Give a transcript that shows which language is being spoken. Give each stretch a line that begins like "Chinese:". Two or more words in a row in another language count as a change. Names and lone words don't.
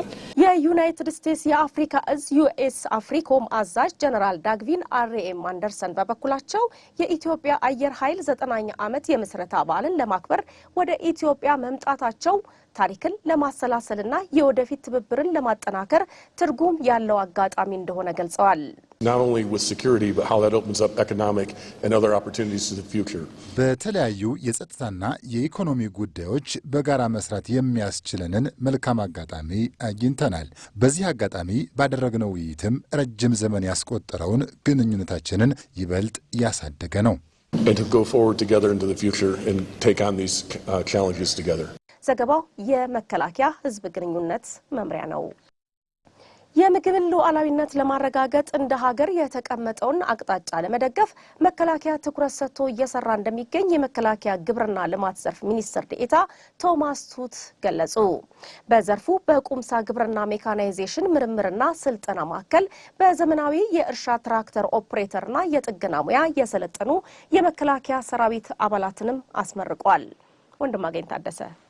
Amharic: የዩናይትድ ስቴትስ የአፍሪካ እዝ ዩኤስ አፍሪኮም አዛዥ ጀነራል ዳግቪን አርኤም አንደርሰን በበኩላቸው የኢትዮጵያ አየር ኃይል 9ኛ ዓመት የምስረታ በዓልን ለማክበር ወደ ኢትዮጵያ መምጣታቸው ታሪክን ለማሰላሰልና የወደፊት ትብብርን ለማጠናከር ትርጉም ያለው አጋጣሚ እንደሆነ ገልጸዋል።
English: Not only with security, but how that opens up economic and other opportunities to the future.
Amharic: በተለያዩ የጸጥታና የኢኮኖሚ ጉዳዮች በጋራ መስራት የሚያስችለንን መልካም አጋጣሚ አግኝተናል። በዚህ አጋጣሚ ባደረግነው ውይይትም ረጅም ዘመን ያስቆጠረውን ግንኙነታችንን ይበልጥ ያሳደገ ነው።
English: And to go forward together into the future and take on these challenges together.
Amharic: ዘገባው የመከላከያ ህዝብ ግንኙነት መምሪያ ነው። የምግብን ሉዓላዊነት ለማረጋገጥ እንደ ሀገር የተቀመጠውን አቅጣጫ ለመደገፍ መከላከያ ትኩረት ሰጥቶ እየሰራ እንደሚገኝ የመከላከያ ግብርና ልማት ዘርፍ ሚኒስትር ዴኤታ ቶማስ ቱት ገለጹ። በዘርፉ በቁምሳ ግብርና ሜካናይዜሽን ምርምርና ስልጠና ማዕከል በዘመናዊ የእርሻ ትራክተር ኦፕሬተርና የጥገና ሙያ የሰለጠኑ የመከላከያ ሰራዊት አባላትንም አስመርቋል። ወንድማገኝ ታደሰ